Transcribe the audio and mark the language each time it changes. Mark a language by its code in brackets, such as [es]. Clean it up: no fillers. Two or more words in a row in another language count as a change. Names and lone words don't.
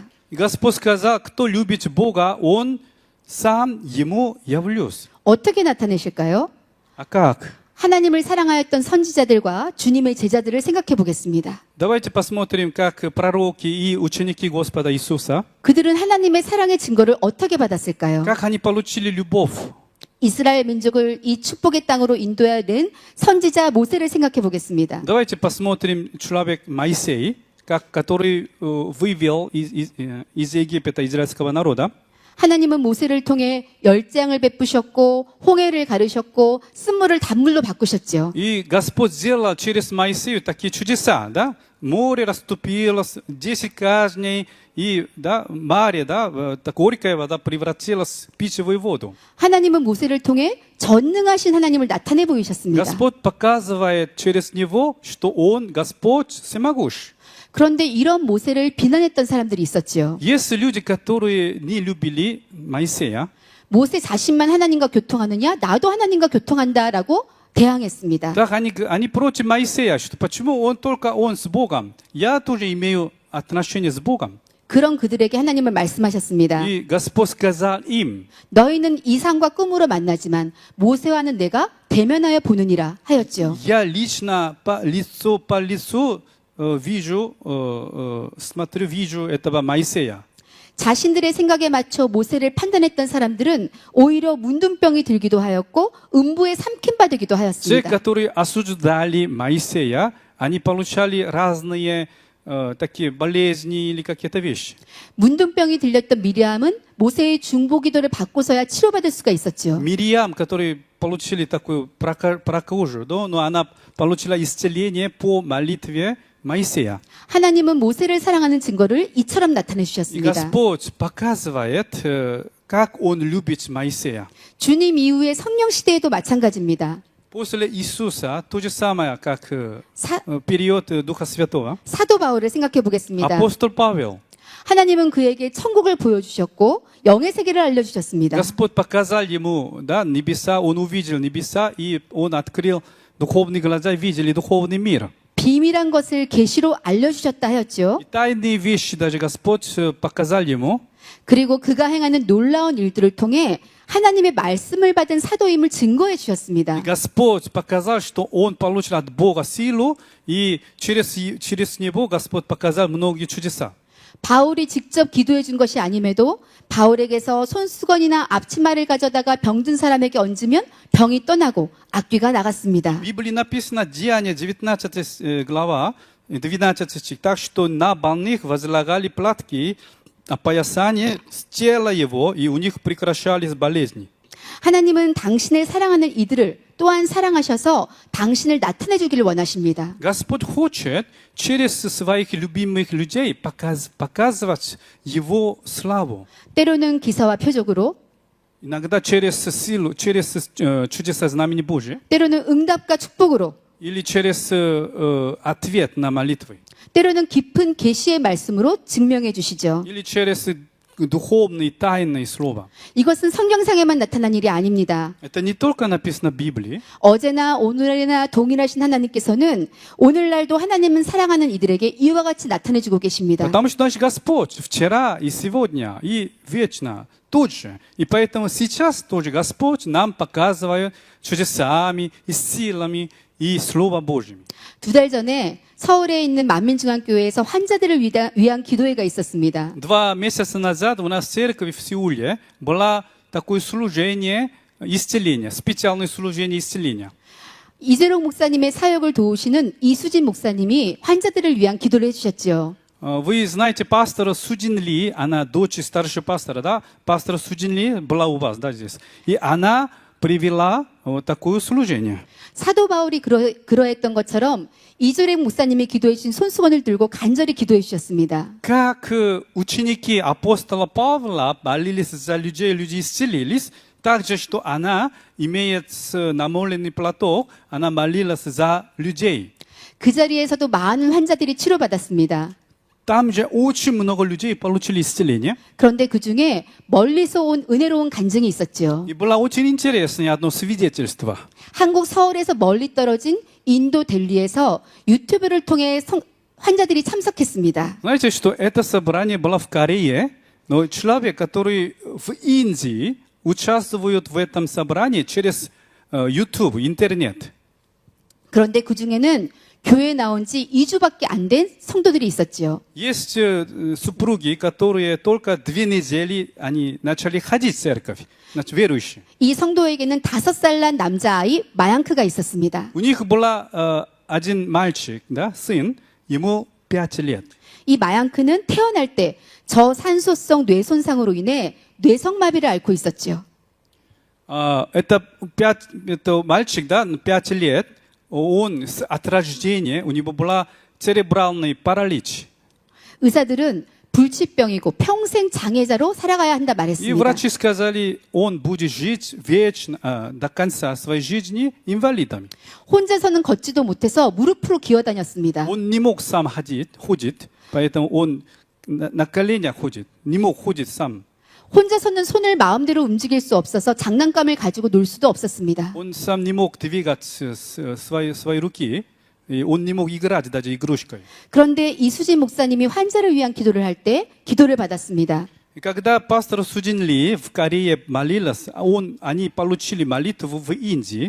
[ru] И Господь сказал, кто любит Бога, Он сам ему явлюсь. [ko] 어떻게 나타내실까요? [ru] А как? [ko] 하나님을 사랑하였던 선지자들과 주님의 제자들을 생각해 보겠습니다. [ru] Давайте посмотрим, как пророки и ученики Господа Иисуса, [ko] 그들은 하나님의 사랑의 증거를 어떻게 받았을까요? [ru] как они получили любовь. [ko] 이스라엘 민족을 이 축복의 땅으로 인도해야 된 선지자 모세를 생각해 보겠습니다. [ru] Давайте посмотрим человек Моисей, который вывел из Египта израильского народа. [ko] 하나님은 모세를 통해 열장을 베푸셨고 홍해를 가르셨고 쓴물을 단물로 바꾸셨죠. [ru] И Господь сделал через Моисея такие чудеса, да? Море расступилось, 10 казней, и да, море, да, горькая вода превратилась в питьевую воду. [ko] 하나님은 모세를 통해 전능하신 하나님을 나타내 보이셨습니다. [ru] Господь показывает через него, что Он Господь всемогущ. [ko] 그런데 이런 모세를 비난했던 사람들이 있었지요. [ru] Есть люди, которые не любили Моисея. [ko] 모세 자신만 하나님과 교통하느냐? 나도 하나님과 교통한다라고 대항했습니다. [ru] Так они против Моисея, что почему только он с Богом? Я тоже имею отношение с Богом. [ko] 그런 그들에게 하나님은 말씀하셨습니다. [ru] И Господь сказал им, [ko] 너희는 이상과 꿈으로 만나지만 모세와는 내가 대면하여 보느니라 하였죠. [ru] я лично по лицу вижу этого Моисея. [ko] 자신들의 생각에 맞춰 모세를 판단했던 사람들은 오히려 문둥병이 들기도 하였고 음부에 삼킴받기도 [ru] Те, [ko] 하였습니다. [ru] которые осуждали Моисея, они получали разные такие болезни или какие-то вещи. [ko] 문둥병이 들렸던 미리암은 모세의 중보기도를 받고서야 치료받을 수가 있었죠. [ru] Мириам, которые получили такую прокожу, да, но она получила исцеление по молитве Моисея. [ko] 하나님은 모세를 사랑하는 증거를 이처럼 나타내 [ru] И [ko] 주셨습니다. [ru] Господь показывает, как Он любит Моисея. [ko] 주님 이후의 성령 시대에도 마찬가지입니다. [ru] После Иисуса то же самое, как [ko] 사, [ru] период Духа Святого. [ko] 사도 바울을 생각해 보겠습니다. [ru] Апостол Павел. [ko] 하나님은 그에게 천국을 보여주셨고 영의 세계를 알려주셨습니다. [ru] Господь показал ему, да, небеса, он увидел небеса, и он открыл духовные глаза, видели духовный мир. [ko] 비밀한 것을 계시로 알려주셨다 하였죠. [ru] И тайные вещи даже Господь показал ему. [ko] 그리고 그가 행하는 놀라운 일들을 통해 하나님의 말씀을 받은 사도임을 증거해 [ru] И [ko] 주셨습니다. [ru] Господь показал, что он получил от Бога силу, и через него Господь показал многие чудеса. [ko] 바울이 직접 기도해 준 것이 아님에도 바울에게서 손수건이나 앞치마를 가져다가 병든 사람에게 얹으면 병이 떠나고 악귀가 나갔습니다. [ru] В Библии написано Деяния 19 глава, 12 стих, так что на больных возлагали платки, опоясание с тела его, и у них прекращались болезни. [ko] 하나님은 당신의 사랑하는 이들을 또한 사랑하셔서 당신을 나타내 주기를 원하십니다. [ru] Господь хочет через своих любимых людей показывать Его славу. [ko] 때로는 기사와 표적으로, [ru] Иногда через силу, через чудеса знамени Божьи, [ko] 때로는 응답과 축복으로, [ru] или через ответ на молитвы, [ko] 때로는 깊은 계시의 말씀으로 증명해 주시죠. [ru] или через духовные тайные слова. [ko] 이것은 성경상에만 나타난 일이 아닙니다. [ru] Это не только написано в Библии. [ko] 어제나 오늘이나 동일하신 하나님께서는 오늘날도 하나님은 사랑하는 이들에게 이와 같이 나타내 주고 계십니다. [ru] Потому что наш Господь вчера и сегодня и вечно тот же. И поэтому сейчас тоже Господь нам показывает чудесами и силами и Словом Божьим. [ko] 2달 전에 서울에 있는 만민중앙교회에서 환자들을 위한 기도회가 있었습니다. [ru] 2 месяца назад у нас в церкви в Сеуле было такое служение исцеления, специальное служение исцеления. [ko] 이재록 목사님의 사역을 도우시는 이수진 목사님이 환자들을 위한 기도를 해주셨죠. [ru] Вы знаете пастора Суджин Ли, она дочь старшего пастора, да? Пастор Суджин Ли была у вас, да, здесь. И она привела вот такое служение. [ko] 사도 바울이 그러했던 것처럼 이재록 목사님이 기도해 주신 손수건을 들고 간절히 기도해 주셨습니다. [ru] Как ученики апостола Павла молились за людей, люди исцелились, так же, что она, имеет намоленный платок, она молилась за людей. [ko] 그 자리에서도 많은 환자들이 치료받았습니다. [ru] Там же очень много людей получили исцеление. [ko] 그런데 그 중에 멀리서 온 은혜로운 간증이 있었죠. [ru] И было очень интересное одно свидетельство. [ko] 한국 서울에서 멀리 떨어진 인도 델리에서 유튜브를 통해 환자들이 참석했습니다. [ru] Знаете, что это собрание было в Корее, но человек, который в Индии участвует в этом собрании через YouTube, интернет. [ko] 그런데 그 중에는 교회에 나온 지 2주밖에 안 된 성도들이 있었지요. [ru] Есть супруги, которые только 2 недели они начали ходить в церковь, значит, верующие. [ko] 이 성도에게는 5살 난 남자아이 마양크가 있었습니다. [ru] У них был один мальчик, да, сын, ему 5 лет. [ko] 이 마양크는 태어날 때 저산소성 뇌손상으로 인해 뇌성마비를 앓고 있었지요. [ru] Это мальчик, да, 5 лет, он от рождения, у него была церебральный паралич. [ko] 의사들은 불치병이고 평생 장애자로 살아가야 한다 [ru] И [ko] 말했습니다. [ru] врачи сказали, он будет жить вечно, до конца своей жизни инвалидом. [ko] 혼자서는 걷지도 못해서 무릎으로 기어다녔습니다. [ru] Он не мог сам ходить, поэтому он на коленях ходит, не мог ходить сам. [ko] 혼자서는 손을 마음대로 움직일 수 없어서 장난감을 가지고 놀 수도 없었습니다. [ru] Он сам не мог двигать свои руки, и он не мог играть даже игрушкой. [ko] 그런데 이수진 목사님이 환자를 위한 기도를 할 때 기도를 받았습니다. [ru] И когда пастор Суджин Ли в Корее молился, они получили молитву в Индии.